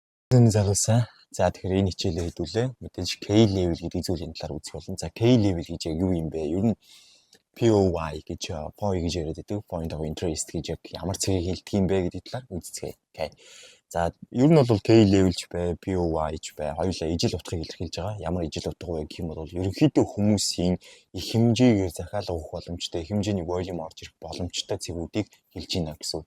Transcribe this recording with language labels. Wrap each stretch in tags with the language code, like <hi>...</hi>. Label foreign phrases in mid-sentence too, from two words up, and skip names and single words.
<mn>Зүүн залуусаа. За тэгэхээр энэ хичээлээр хэдүүлээ. Мэдээж K level гэдэг зүйлийн талаар үзэх болно. За K level гэж яг юу юм бэ? Ер нь POI гэж POI гэж яриад байдаг.</mn> <en>Point of interest</en> <mn>гэж яг ямар цэгийг хэлдэг юм бэ гэдэг талаар үзцгээе. Okay. За ер нь бол K level ч бай, POI ч бай. Хоёулаа ижил утгыг илэрхийлж байгаа. Ямар ижил утга вэ гэх юм бол ерөнхийдөө хүмүүсийн их хэмжээгээр захиалга өгөх боломжтой, хэмжээний volume орж ирэх боломжтой цэгүүдийг хэлж байна гэсэн.</mn>